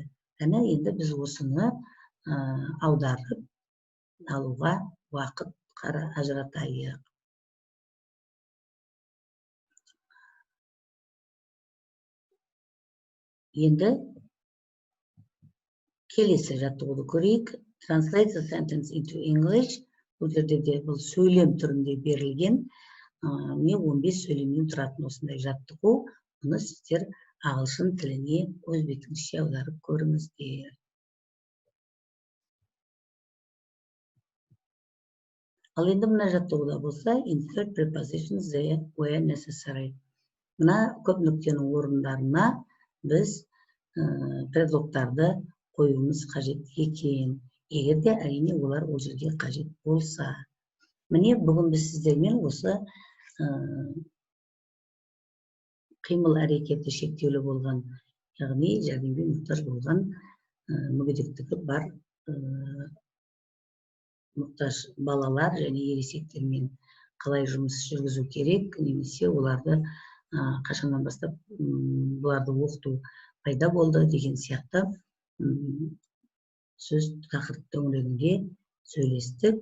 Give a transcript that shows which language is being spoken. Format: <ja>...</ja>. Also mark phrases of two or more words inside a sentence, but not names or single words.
<kk>Енді біз осыны аударып алуға уақыт ажыратайық. Енді келесі жаттығуды көрейік.</kk> <en>Translate the sentence into English.</en> <kk>Бұл жерде де бұл сөйлем түрінде берілген. Мен 15 сөйлемнен тұратын осындай жаттығу. Оны сіздер ағылшын тіліне өз бетіңізше аударып көріңіздер. Ал енді мына жаттығуда болса,</kk> <en>insert prepositions there where necessary.</en> <kk>Мына көп нүктенің орындарына біз предлогтарды қоюымыз қажет екен. Егер де әрине олар ол жерге қажет болса. Міне бүгін біз сіздермен осы қимыл әрекеті шектеулі болған, яғни жәрдемге мұқтаж болған мүгедектігі бар мұқтаж балалар және ересектермен қалай жұмыс жүргізу керек, немесе оларды қашаннан бастап бұларды оқыту пайда болды деген сияқты сөз тақырып төңірегінде сөйлестік.</kk>